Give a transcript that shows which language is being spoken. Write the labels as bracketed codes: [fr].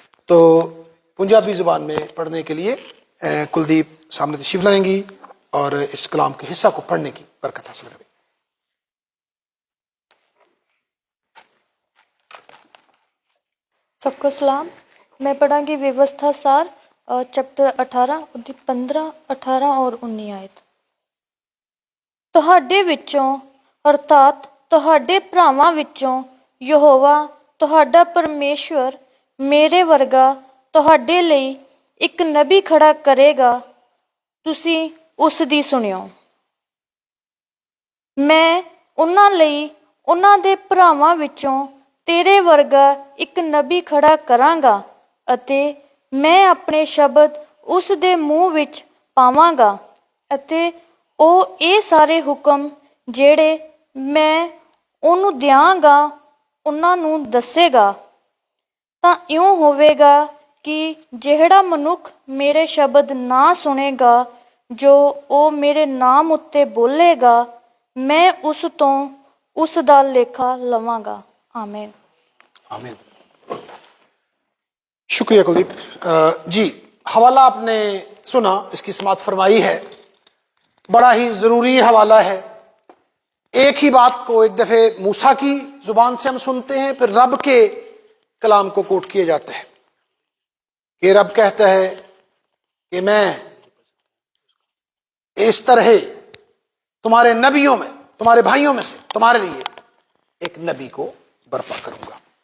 [ur] تو پنجابی زبان میں پڑھنے کے لیے کلدیپ سامنے تشریف لائیں گی اور اس کلام کے حصہ کو پڑھنے کی برکت حاصل کریں. سب کو سلام. [pa] میں پڑھاں گی ویوستھا سار چیپٹر 18 ਉਹਦੀ 15 18 اور 19 ਆਇਤ. ਤੁਹਾਡੇ ਵਿੱਚੋਂ ਅਰਥਾਤ ਤੁਹਾਡੇ ਭਰਾਵਾਂ ਵਿੱਚੋਂ ਯਹੋਵਾ ਤੁਹਾਡਾ ਪਰਮੇਸ਼ਵਰ ਮੇਰੇ ਵਰਗਾ ਤੁਹਾਡੇ ਲਈ ਇੱਕ ਨਬੀ ਖੜਾ ਕਰੇਗਾ, ਤੁਸੀਂ ਉਸ ਦੀ ਸੁਣਿਓ. ਮੈਂ ਉਹਨਾਂ ਲਈ ਉਹਨਾਂ ਦੇ ਭਰਾਵਾਂ ਵਿੱਚੋਂ ਤੇਰੇ ਵਰਗਾ ਇੱਕ ਨਬੀ ਖੜਾ ਕਰਾਂਗਾ ਅਤੇ ਮੈਂ ਆਪਣੇ ਸ਼ਬਦ ਉਸ ਦੇ ਮੂੰਹ ਵਿੱਚ ਪਾਵਾਂਗਾ ਅਤੇ ਉਹ ਇਹ ਸਾਰੇ ਹੁਕਮ ਜਿਹੜੇ ਮੈਂ ਉਹਨੂੰ ਦਿਆਂਗਾ ਉਹਨਾਂ ਨੂੰ ਦੱਸੇਗਾ. ਤਾਂ ਇਉਂ ਹੋਵੇਗਾ ਕਿ ਜਿਹੜਾ ਮਨੁੱਖ ਮੇਰੇ ਸ਼ਬਦ ਨਾ ਸੁਣੇਗਾ ਜੋ ਉਹ ਮੇਰੇ ਨਾਮ ਉੱਤੇ ਬੋਲੇਗਾ ਮੈਂ ਉਸ ਤੋਂ ਉਸ ਦਾ ਲੇਖਾ ਲਵਾਂਗਾ. [ur] آمین. آمین. شکریہ کلدیپ. جی حوالہ آپ نے سنا، اس کی سماعت فرمائی ہے. بڑا ہی ضروری حوالہ ہے. ایک ہی بات کو ایک دفعہ موسیٰ کی زبان سے ہم سنتے ہیں، پھر رب کے کلام کو کوٹ کیا جاتا ہے کہ رب کہتا ہے کہ میں اس طرح تمہارے نبیوں میں تمہارے بھائیوں میں سے تمہارے لیے ایک نبی کو برپا کروں گا.